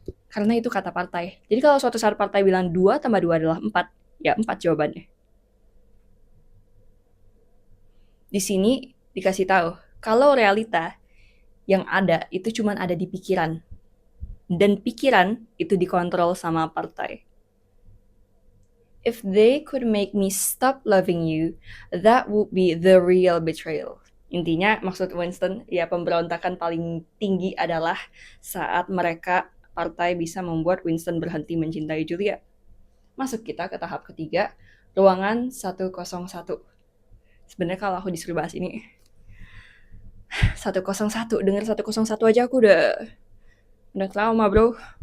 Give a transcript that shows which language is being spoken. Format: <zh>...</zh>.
<id>Karena itu kata partai. Jadi kalau suatu saat partai bilang 2 tambah 2 adalah 4, ya 4 jawabannya. Di sini dikasih tahu, kalau realita yang ada itu cuma ada di pikiran. Dan pikiran itu dikontrol sama partai.</id> <en>If they could make me stop loving you, that would be the real betrayal.</en> <id>Intinya maksud Winston, ya pemberontakan paling tinggi adalah saat mereka partai bisa membuat Winston berhenti mencintai Julia. Masuk kita ke tahap ketiga, ruangan 101. Sebenarnya kalau aku disuruh bahas ini 101, dengar 101 aja aku udah trauma, bro.</id>